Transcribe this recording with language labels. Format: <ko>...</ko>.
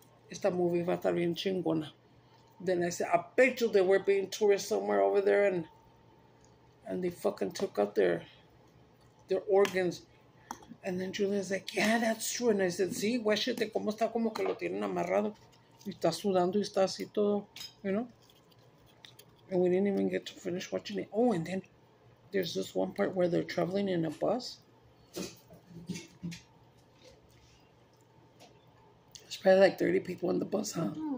<es>Esta movie va a estar bien chingona.</es> <en>Then I said, I bet you they were being tourists somewhere over there and they fucking took out their organs. And then Julia's like, yeah, that's true. And I said,</en> <es>sí, guáchate cómo está, como que lo tienen amarrado. Y está sudando y está así todo,</es> <en>you know? And we didn't even get to finish watching it. Oh, and then there's this one part where they're traveling in a bus. There's probably like 30 people in the bus, huh?</en>